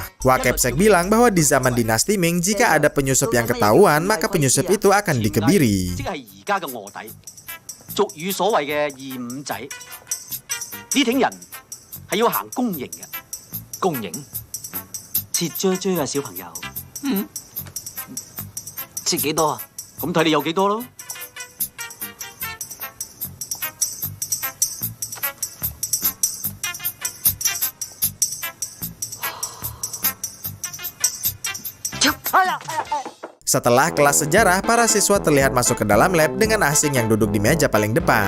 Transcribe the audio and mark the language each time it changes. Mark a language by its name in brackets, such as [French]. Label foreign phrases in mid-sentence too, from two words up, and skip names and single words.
[Indonesian] Wak Kepsek bilang bahwa di zaman dinasti Ming, jika ada penyusup yang ketahuan, maka penyusup itu akan dikebiri. [Cantonese] 即係而家嘅卧底，俗語所謂嘅二五仔，呢挺人係要行公營嘅。公營？切啫啫啊，小朋友。切幾多啊？咁睇你有幾多咯。 [Indonesian] Setelah kelas sejarah, para siswa terlihat masuk ke dalam lab dengan Asing yang duduk di meja paling depan.